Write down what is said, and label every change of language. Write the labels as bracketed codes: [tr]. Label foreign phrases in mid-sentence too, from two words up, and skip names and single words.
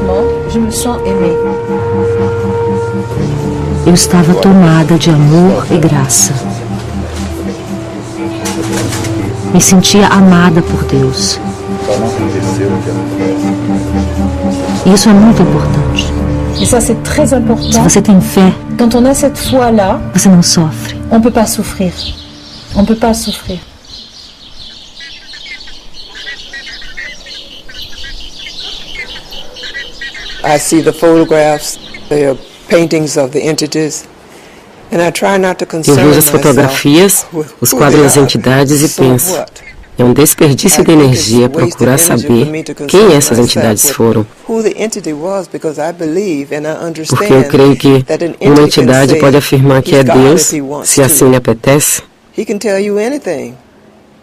[pt] Eu estava tomada de amor e graça. Me sentia amada por Deus. Isso é muito importante. Se você tem fé, você não sofre. [fr] On ne peut pas souffrir. On ne peut pas souffrir. [en] I see the photographs, the paintings of the entities, and I try not to concern [pt] Eu vejo as fotografias, os quadros das entidades e penso, é um desperdício de energia procurar saber quem essas entidades foram. Porque eu creio que uma entidade pode afirmar que é Deus, se assim lhe apetece.